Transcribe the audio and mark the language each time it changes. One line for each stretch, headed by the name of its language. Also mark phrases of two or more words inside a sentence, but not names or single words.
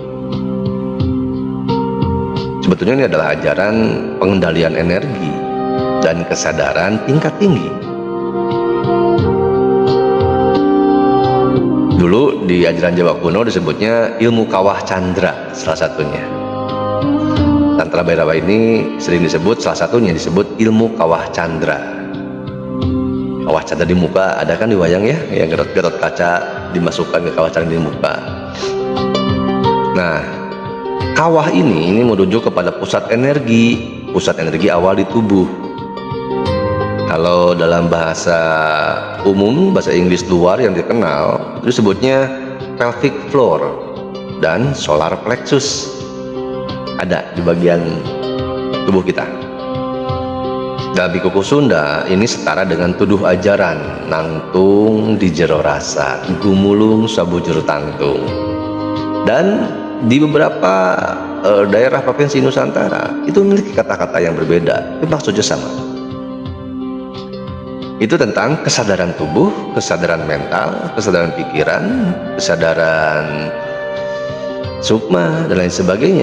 Indonesian: Sebetulnya ini adalah ajaran pengendalian energi dan kesadaran tingkat tinggi. Dulu di ajaran Jawa kuno disebutnya ilmu kawah candra, salah satunya. Tantra Bhairawa ini sering disebut, salah satunya disebut ilmu kawah candra. Kawah candra di muka ada kan di wayang ya, yang garot-garot kaca dimasukkan ke kawah candra di muka. Nah, kawah ini merujuk kepada pusat energi awal di tubuh. Kalau dalam bahasa umum, bahasa Inggris luar yang dikenal, itu disebutnya
English: pelvic floor
Indonesian: dan
English: solar plexus.
Indonesian: Ada di bagian tubuh kita. Dalam Bikuku Sunda, ini setara dengan tuduh ajaran
Sundanese: nangtung di jero rasa, gumulung sabujur tangtung.
Indonesian: Dan di beberapa daerah provinsi Nusantara itu memiliki kata-kata yang berbeda, tapi maksudnya sama. Itu tentang kesadaran tubuh, kesadaran mental, kesadaran pikiran, kesadaran sukma, dan lain sebagainya.